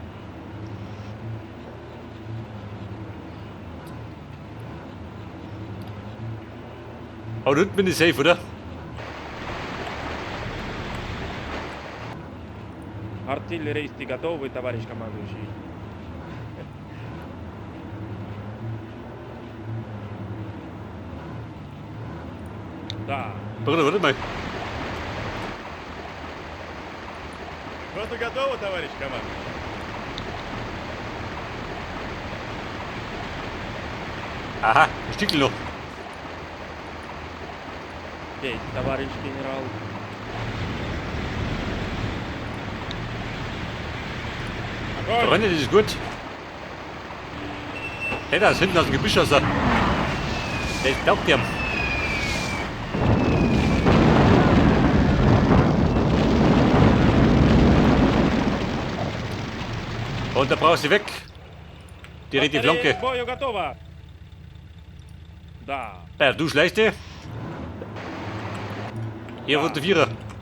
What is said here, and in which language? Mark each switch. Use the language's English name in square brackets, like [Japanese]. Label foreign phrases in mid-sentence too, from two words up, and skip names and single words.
[German] Aber dort bin ich safe, oder? [Russian] Артиллеристы готовы, товарищ командующий. Да. [German] Warte mal. [Russian] Пехота готова, товарищ командующий? [German] Aha, ein Stückchen noch. [Russian] Есть, товарищ генерал. Огонь! [German] Freunde, das ist gut. Hey, da ist hinten aus dem Gebüsch raus. Der glaubt dir. Und da brauchst du weg. Die Flanke. [Russian] К бою готова. Да. [German] Ja, du schleichst dir. Hier wird der Vierer.